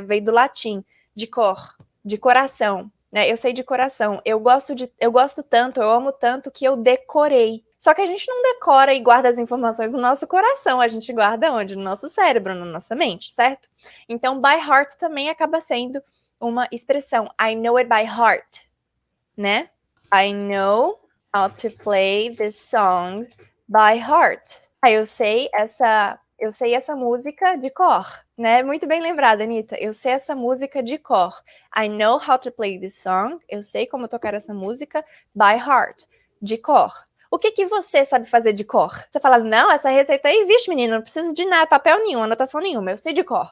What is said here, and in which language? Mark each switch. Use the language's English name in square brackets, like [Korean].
[Portuguese] Veio do latim, de cor, de coração, né? Eu sei de coração. Eu gosto tanto, eu amo tanto que eu decorei. Só que a gente não decora e guarda as informações no nosso coração, a gente guarda onde? No nosso cérebro, na nossa mente, certo? Então, by heart também acaba sendo uma expressão. [English] I know it by heart, né? I know how to play this song by heart. [Portuguese] Aí eu sei essa música de cor, né? Muito bem lembrada, Anitta. Eu sei essa música de cor. [English] I know how to play this song. [Portuguese] Eu sei como tocar essa música [English] by heart, [Portuguese] de cor. O que você sabe fazer de cor? Você fala, não, essa receita aí, vixe, menina, não preciso de nada, papel nenhum, anotação nenhuma, eu sei de cor.